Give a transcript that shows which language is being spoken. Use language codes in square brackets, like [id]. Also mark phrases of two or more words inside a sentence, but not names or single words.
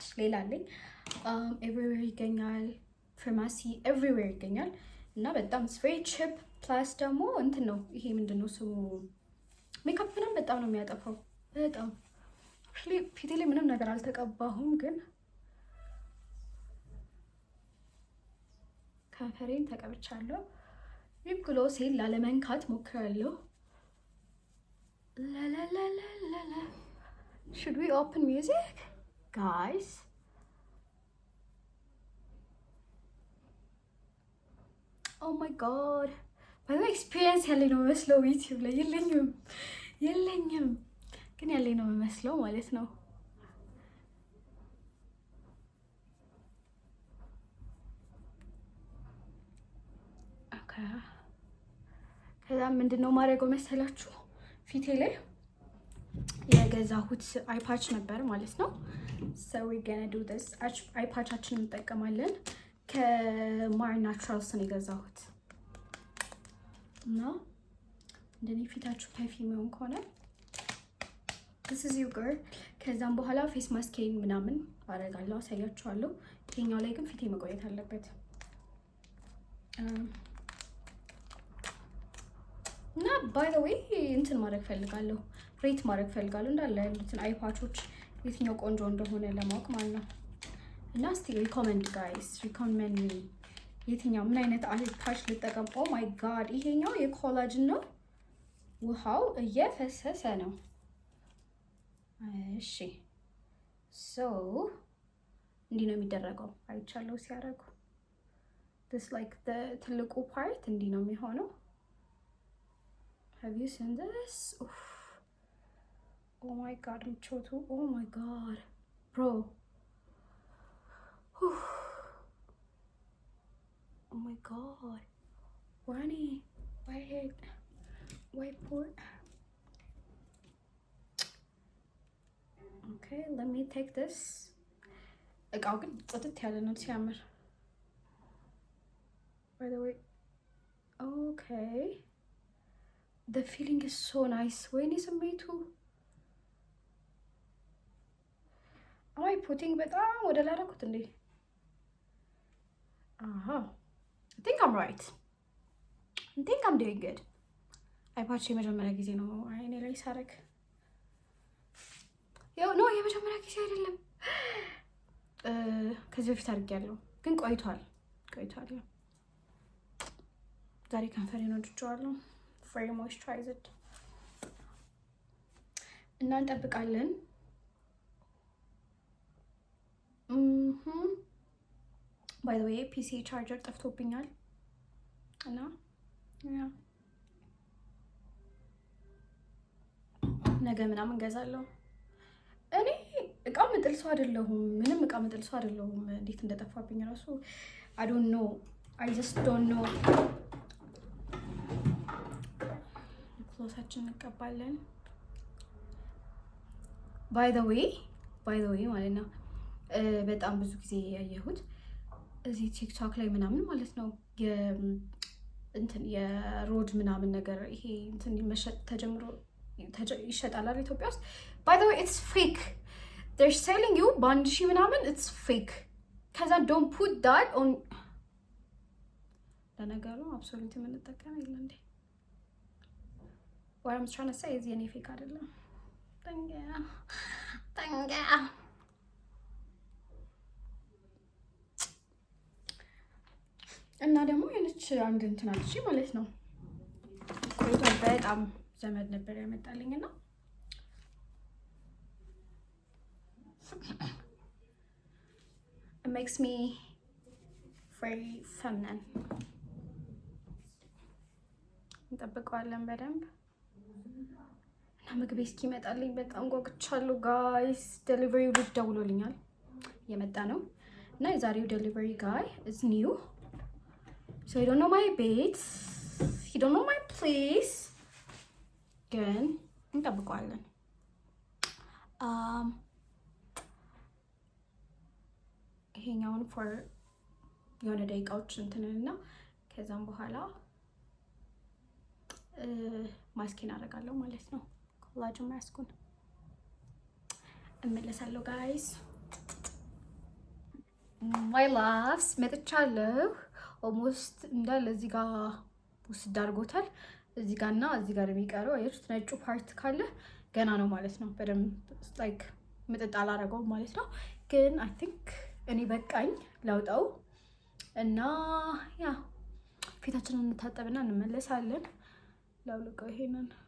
[am] ሌላ አለኝ። ኤቭሪዌር ይገኛል። ፋርማሲ ኤቭሪዌር ይገኛል እና በጣም [en] very cheap plus [am] ደግሞ እንትን ነው ይሄ ምንድን ነው ስሙ ሜካፕ ምናምን በጣም ነው የሚያጠፋው። በጣም ፊቴ ላይ ምንም ነገር አልተቀባሁም፣ ግን ከንፈሬን ተቀብቻለሁ። ሊፕ ግሎሴን ላለመንካት ሞክራለሁ። ላላላላላ [en] should we open music guys? oh my god by experience [am] ያለኝ ነው የሚመስለው። ዩቲዩብ ላይ የለኝም ግን ያለኝ ነው የሚመስለው ማለት ነው። ከዛ ምንድን ነው ማድረገው መሰላችሁ? ፊቴ ላይ የገዛሁት አይፓች ነበር ማለት ነው። [en] so we gonna do this [am] አይፓቻችንን እንጠቀማለን። ከማር ናቹራልስ ነው የገዛሁት እና እንደኔ ፊታችሁ ፐርፊውም ይሆን ከሆነ [en] this is your girl። [am] ከዛም በኋላ ፌስ ማስኬን ምናምን አደርጋለሁ፣ አሳያችኋለሁ። ይሄኛው ላይ ግን ፊቴ መቆየት አለበት እና [en] by the way [am] እንትን ማድረግ ፈልጋለሁ፣ ሬት ማድረግ ፈልጋለሁ እንዳለ ያሉትን አይፓቾች የትኛው ቆንጆ እንደሆነ ለማወቅ ማለት ነው። እና እስቲ [en] recommend guys recommend me [am] የትኛው ምን አይነት አይፓች ልጠቀም? [en] oh my god [am] ይሄኛው የኮላጅን ነው። ውሃው እየፈሰሰ ነው። እሺ ሶ እንዲህ ነው የሚደረገው። አይቻለሁ ሲያደርጉ [en] this like the [am] ትልቁ ፓርት እንዲህ ነው የሚሆነው። [en] have you seen this? oh my god ምቾቱ oh my god bro oh my god Wani why poor okay let me take this [am] እቃው ግን ጽድት ያለ ነው ሲያምር [en] by the way okay the feeling is so nice [am] ወይኔ ስሜቱ [en] am I putting [am] በጣም ወደ ላይ አደረኩት እንዴ? [en] I think I'm right. I think I'm doing good. [am] አይፓች የመጀመሪያ ጊዜ ነው አይኔ ላይ ሳረግ። ያው ነው የመጀመሪያ ጊዜ አይደለም፣ ከዚህ በፊት አድርጌያለሁ ግን ቆይቷል። ያው ዛሬ ከንፈሬን ወድጄዋለሁ። [en] very moisturized [am] እና እንጠብቃለን። [en] by the way PC charger [am] ጠፍቶብኛል እና ነገ ምናምን ገዛለሁ። እኔ እቃው ምጥል ሰው አይደለሁም። ምንም እቃ መጥል ሰው አይደለሁም። እንዴት እንደጠፋብኝ ራሱ [en] I don't know. I just don't know. [am] ፍሎሳችን እንቀባለን። [en] by the way [am] ማለት ነው በጣም ብዙ ጊዜ ያየሁት እዚህ ቲክቶክ ላይ ምናምን ማለት ነው እንትን የሮድ ምናምን ነገር ይሄ እንትን መሸጥ ተጀምሮ ይሸጣል ኢትዮጵያ ውስጥ። [en] by the way it's fake. they're selling you [am] በአንድ ሺህ ምናምን [en] it's fake. [am] ከዛ [en] don't put that on [am] ለነገሩ አብሶሉት የምንጠቀም የለ እንዴ [en] what I'm trying to say is [am] የኔ ፌክ አይደለም። ጠንጋ እና ደግሞ የነች አንድ እንትን አለች ማለት ነው ቆይቶ በጣም ዘመድ ነበር ያመጣልኝና [en] it makes me very feminine. [am] እንጠብቀዋለን በደንብ እና ምግቤ እስኪመጣልኝ በጣም ጓጉቻለሁ ጋይስ። ዴሊቨሪው ልጅ ደውሎልኛል የመጣ ነው እና የዛሬው [en] delivery guy is new. So he don't know my ቤት, he don't know my place. [am] ግን እንጠብቀዋለን። ይሄኛውን for የሆነ ደቂቃዎች እንትንና ከዛም በኋላ ማስኪን አደርጋለሁ ማለት ነው። ኮላጅን ማስኩን እመለሳለሁ ጋይስ። [en] my loves [am] መጥቻለሁ። ኦልሞስት እንዳለ እዚህ ጋር ውስጥ አድርጎታል። እዚህ ጋርና እዚህ ጋር የሚቀረው አያችሁት ነጩ ፓርት ካለ ገና ነው ማለት ነው። በደንብ ላይክ ምጥጥ አላደረገውም ማለት ነው። ግን [en] I think [am] እኔ በቃኝ ላውጣው እና ያ ፊታችንን እንታጠብና እንመለሳለን። ላውልቀው ይሄንን